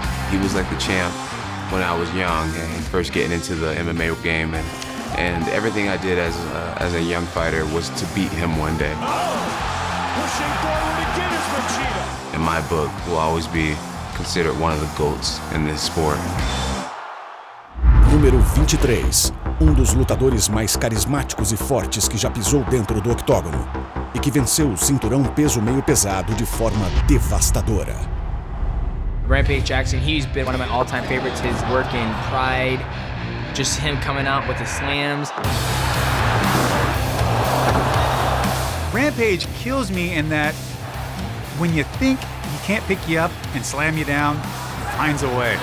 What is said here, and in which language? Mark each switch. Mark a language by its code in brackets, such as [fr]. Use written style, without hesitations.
[en] He was like the champ when I was young and first getting into the MMA game, and everything I did as a young fighter was to beat him one day. Pushing forward again is Machida. In my book, will always be considered one of the GOATs in this sport. [pt] Número 23. Um dos lutadores mais carismáticos e fortes que já pisou dentro do octógono e que venceu o cinturão peso meio pesado de forma devastadora. [en] Rampage Jackson, he's been one of my all-time favorites. His work in Pride, just him coming out with the slams. Rampage kills me in that when you think he can't pick you up and slam you down, he finds a way.